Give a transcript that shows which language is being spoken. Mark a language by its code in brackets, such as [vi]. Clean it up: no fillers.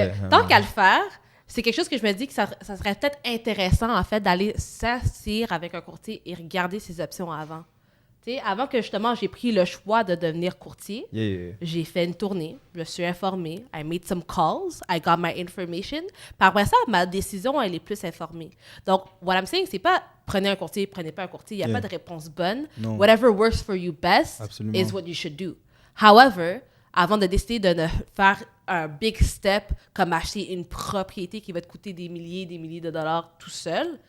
[fr] Tant qu'à le faire, c'est quelque chose que je me dis que ça serait peut-être intéressant, en fait, d'aller s'asseoir avec un courtier et regarder ses options avant. T'sais, avant que, justement, j'ai pris le choix de devenir courtier, j'ai fait une tournée, je me suis informée, [en] I made some calls, I got my information. [fr] Par après ça, ma décision, elle est plus informée. Donc, [en] what I'm saying, [fr] c'est pas prenez un courtier, prenez pas un courtier. Il n'y a pas de réponse bonne. Non. [en] Whatever works for you best is what you should do. [fr] However, avant de décider de ne faire un [en] big step [fr] comme acheter une propriété qui va te coûter des milliers de dollars tout seul,